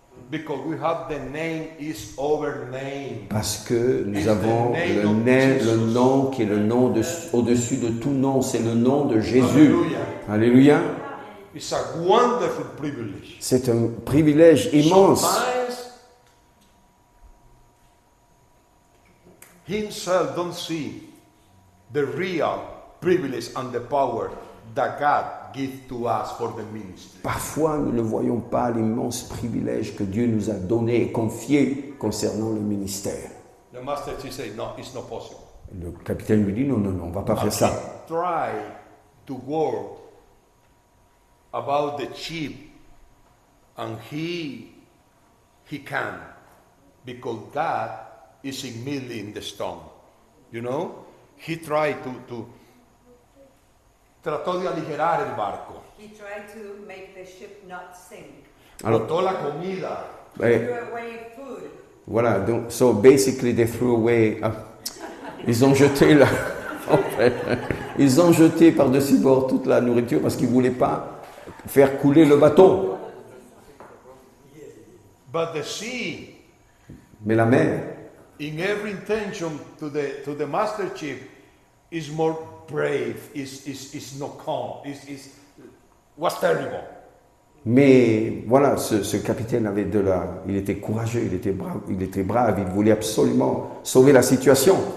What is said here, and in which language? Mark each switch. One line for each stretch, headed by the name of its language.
English: Because we have the name is over name.
French: Parce que nous avons le nom qui est le nom au-dessus de tout nom, c'est le nom de Jésus. Alléluia.
English: It's a wonderful privilege.
French: C'est un privilège immense.
English: Sometimes himself don't see the real privilege and the power that God gives to us for the ministry.
French: Parfois, nous ne voyons pas l'immense privilège que Dieu nous a donné et confié concernant le ministère.
English: The master chief said, no, it's not possible.
French: Le capitaine lui dit, non, non, non, on ne va pas faire ça.
English: Try to work about the sheep and he can. because God is immediately in the storm. You know? He tried to
Spanish: trató de aligerar el barco.
English: He tried to make the ship not sink.
French: Alors,
Spanish: Botó la comida. eh,
English: Threw away food.
French: voilà, donc,
English: so basically they threw away,
French: ils ont jeté ils ont jeté par-dessus bord toute la nourriture parce qu'ils ne voulaient pas faire couler le bateau.
English: But the sea,
French: Mais la mer,
English: in every intention to the master chief, is more brave, is no calm, was terrible.
French: mais voilà, ce capitaine avait il était courageux, il était brave, il voulait absolument sauver la situation.